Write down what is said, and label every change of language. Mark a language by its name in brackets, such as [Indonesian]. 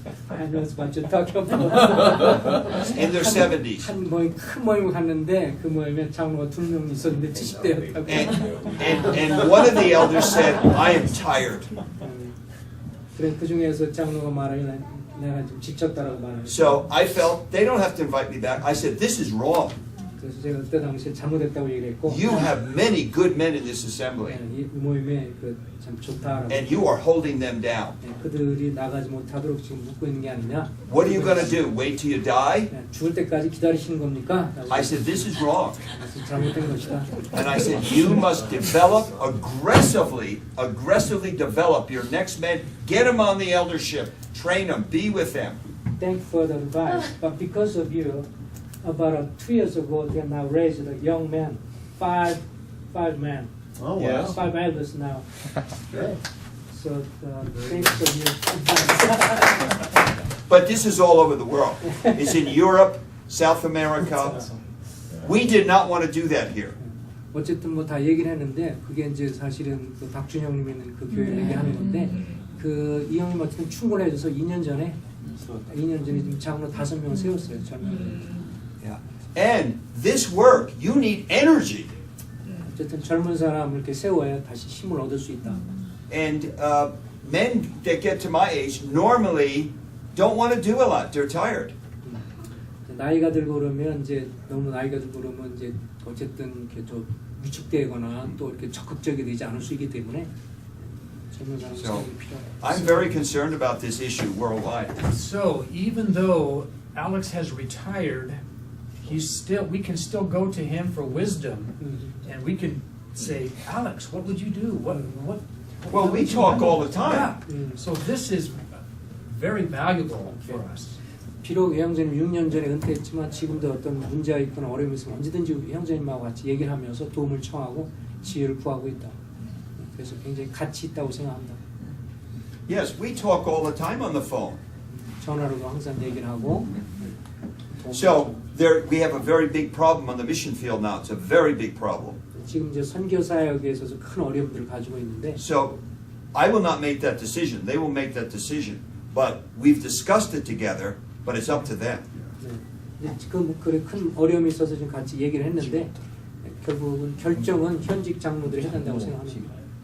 [English] I know what you're talking about. In their 70s. [Korean] 한 모임 큰 모임을 갔는데 그 모임에 장로가 2명 있었는데 70대였다고. [English] And one of the elders said, I am tired. [Korean] 그래 그 중에서 장로가 말하기 내가 좀 지쳤다라고 말하는. [English] So I felt they don't have to invite me back. I said, this is wrong. [Korean] 그래서 제가 그때 당시에 잘못했다고 얘기했고 [English] You have many good men in this assembly, [Korean] 이 모임에 참 좋다라고 [English] and you are holding them down. [Korean] 그들이 나가지 못하도록 지금 묶고 있는 게 아니냐. [English] What are you going to do? Wait till you die? [Korean] 죽을 때까지 기다리시는 겁니까? [English] I said, this is wrong. [Korean] 잘못된 것이다. [English] And I said, you must develop aggressively develop your next men. Get them on the eldership. Train them. Be with them. Thank you for the advice, but because of you, about 2 years ago, they now raised a young man, five men, Oh, wow. Yes. 5 elders now. So thanks for you. But this is all over the world. It's in Europe, South America. We did not want to do that here. [Korean] 어쨌든 뭐 다 얘기를 했는데 그게 이제 사실은 그 박준 형님이 있는 그 교회 얘기하는 건데 그 이 형님 어쨌든 충고해줘서 2년 전에 지금 장로 5명 세웠어요. 젊은. [English] Yeah. And this work, you need energy. [Korean] 어쨌든 젊은 사람을 이렇게 세워야 다시 힘을 얻을 수 있다. [English] And men that get to my age normally don't want to do a lot. They're tired. [Korean] 나이가 들고 그러면 이제 너무 나이가 들고 그러면 이제 어쨌든 이렇게 좀 위축되거나 또 이렇게 적극적이 되지 않을 수 있기 때문에 젊은 사람이 [English] So, [Korean] 필요해요. [English] I'm very concerned about this issue worldwide. So even though Alex has retired, we can still go to him for wisdom, and we can say, Alex, what would you do? What Well, we would you talk do?" all the time. Yeah. So this is very valuable for us. [Korean] 비록 형제님 6년 전에 은퇴했지만 지금도 어떤 문제가 있거나 어려움이 있으면 언제든지 형제님하고 같이 얘기를 하면서 도움을 청하고 지혜를 구하고 있다. 그래서 굉장히 가치 있다고 생각합니다. [English] Yes, we talk all the time on the phone. [Korean] 전화로도 항상 얘기를 하고. [English] So we have a very big problem on the mission field now. It's a very big problem. [Korean] 지금 이제 선교 사역에 있어서 큰 어려움들을 가지고 있는데. [English] So I will not make that decision. They will make that decision. But we've discussed it together. But it's up to them. [Korean] 네. 지금 그래 큰 어려움이 있어서 지금 같이 얘기를 했는데 결국은 결정은 현직 장로들이 해야 된다고 생각합니다.